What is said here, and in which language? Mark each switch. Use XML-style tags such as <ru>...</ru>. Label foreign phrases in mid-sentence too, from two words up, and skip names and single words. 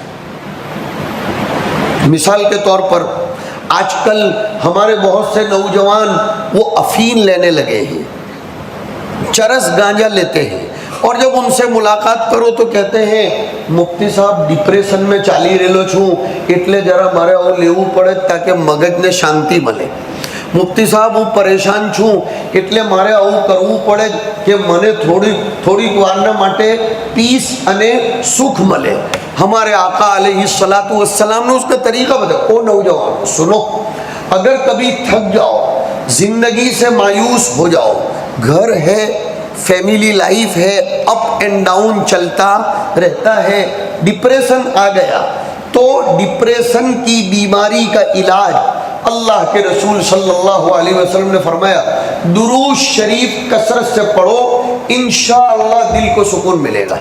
<ur>مثال کے طور پر آج کل ہمارے بہت سے نوجوان وہ افین لینے لگے ہیں، چرس گانجا لیتے ہیں، اور جب ان سے ملاقات کرو تو کہتے ہیں مفتی صاحب ڈپریشن میں</ur> <gu>ચાલી રહેલો છું એટલે જરા મારે આવું લેવું પડે તાકે મગજને શાંતિ મળે.</gu> <ur>مفتی صاحب</ur> <gu>હું પરેશાન છું એટલે મારે આવું કરવું પડે કે મને થોડીક વારના માટે પીસ અને સુખ મળે.</gu> <ur>ہمارے آقا علیہ الصلاۃ والسلام نے اس کا طریقہ بتایا. او نوجوان سنو، اگر کبھی تھک جاؤ، زندگی سے مایوس ہو جاؤ، گھر ہے،</ur> <en>family life</en> <ur>ہے،</ur> <en>up and down</en> <ur>چلتا رہتا ہے، ڈپریشن آ گیا، تو ڈپریشن کی بیماری کا علاج اللہ کے رسول صلی اللہ علیہ وسلم نے فرمایا درود شریف کثرت سے پڑھو، انشاءاللہ دل کو سکون ملے گا.</ur>